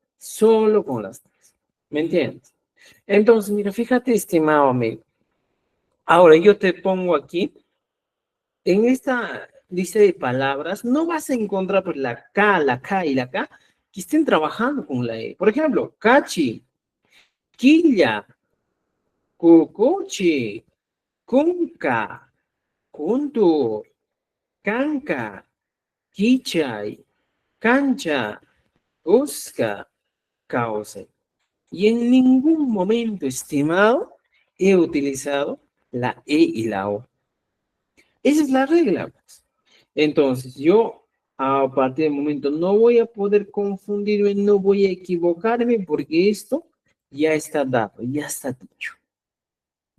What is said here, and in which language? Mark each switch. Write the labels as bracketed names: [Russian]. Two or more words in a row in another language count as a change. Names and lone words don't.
[Spanish] Solo con las tres. ¿Me entiendes? Entonces, mira, fíjate, estimado amigo. Ahora yo te pongo aquí, en esta lista de palabras, no vas a encontrar pues, la K y la K que estén trabajando con la E. Por ejemplo, [Quechua] cachi, quilla, cucuchi, cunca, cuntur, canca, quichay, cancha, usca, causa. [Spanish] Y en ningún momento, estimado, he utilizado la E y la O. Esa es la regla, pues. Entonces, yo a partir del momento no voy a poder confundirme, no voy a equivocarme porque esto ya está dado, ya está dicho.